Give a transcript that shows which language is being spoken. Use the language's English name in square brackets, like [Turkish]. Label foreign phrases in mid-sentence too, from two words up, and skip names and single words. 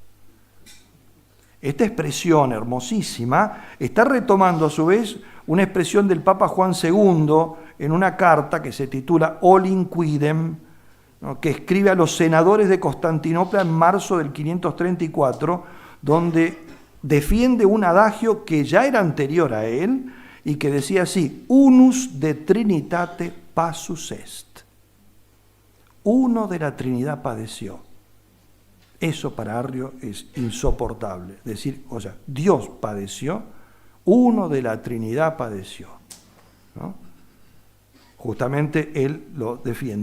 [Spanish] Esta expresión hermosísima está retomando a su vez una expresión del Papa Juan II en una carta que se titula Olim Quidem, ¿no?, que escribe a los senadores de Constantinopla en marzo del 534, donde defiende un adagio que ya era anterior a él y que decía así: [Latin] unus de trinitate passus est. [Spanish] Uno de la Trinidad padeció. Eso para Arrio es insoportable. Decir, o sea, Dios padeció, uno de la Trinidad padeció, ¿no? Justamente él lo defiende.